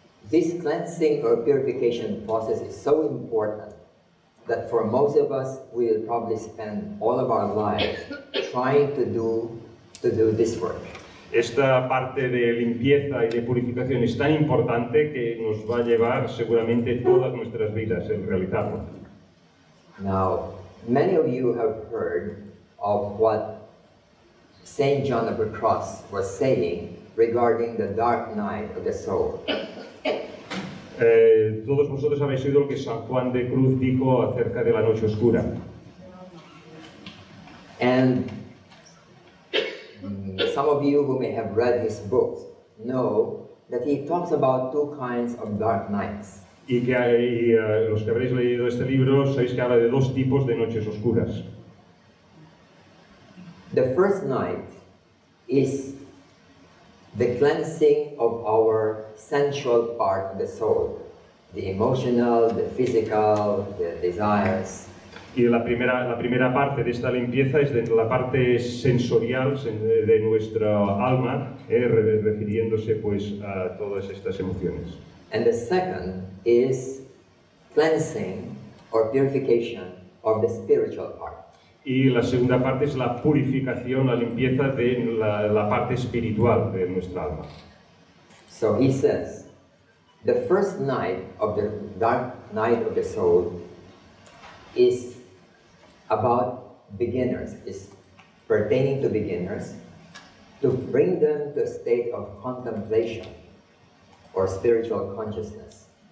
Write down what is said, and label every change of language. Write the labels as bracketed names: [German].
[English] This cleansing or purification process is so important that for most of us we will probably spend all of our lives trying to do this work. [Spanish] Esta parte de limpieza y de purificación es tan importante que nos va a llevar seguramente todas nuestras vidas el realizarlo. [English] Now, many of you have heard of what Saint John of the Cross was saying regarding the dark night of the soul. [Spanish] Todos vosotros habéis oído lo que San Juan de Cruz dijo acerca de la noche oscura. [English] And some of you who may have read his books know that he talks about two kinds of dark nights. [Spanish] Y los que habréis leído este libro sabéis que habla de dos tipos de noches oscuras. [English] The first night is the cleansing of our sensual part of the soul, the emotional, the physical, the desires. [Spanish] Y la primera parte de esta limpieza es de la parte sensorial de nuestra alma, refiriéndose pues a todas estas emociones. [English] And the second is cleansing or purification of the spiritual part. [Spanish] Y la segunda parte es la purificación, la limpieza de la parte espiritual de nuestra alma. [English] So he says, the first night of the dark night of the soul is about beginners, is pertaining to beginners, to bring them to a state of contemplation or spiritual consciousness.